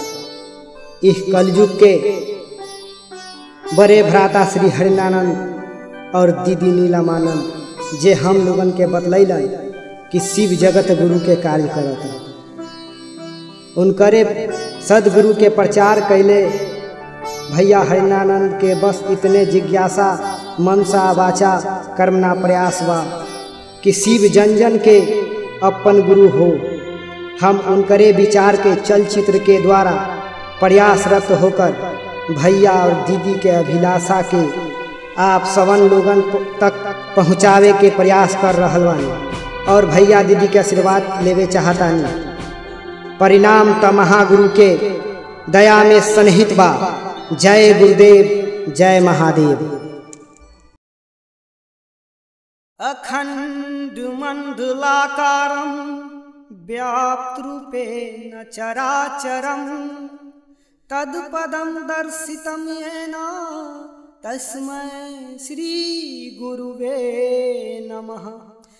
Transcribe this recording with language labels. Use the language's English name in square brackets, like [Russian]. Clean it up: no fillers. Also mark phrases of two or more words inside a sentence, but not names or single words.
[Bhojpuri] इस कलयुग के बड़े भ्राता श्री हरिनानंद और दीदी नीलमानंद जे हम लोगन के बतलैलन कि शिव जगत गुरु के कार्य करता। उनकरे सदगुरु के प्रचार कैले भैया हरिनानंद के बस इतने जिज्ञासा मनसा वाचा कर्मना प्रयास बा कि शिव जन जन के अपन गुरु हो। हम उनकरे विचार के चलचित्र के द्वारा प्रयासरत होकर भैया और दीदी के अभिलाषा के आप सवन लोगन तक पहुँचावे के प्रयास कर रहल बानी और भैया दीदी के आशीर्वाद लेवे चाहतानी। परिणाम त महागुरु के दया में सन्निहित बा। जय गुरुदेव, जय महादेव। [Sanskrit] अखंड मंडलाकारं व्याप्त रूपेण चराचरं तत्पदं दर्शितं येन तस्मै श्री गुरुवे नमः।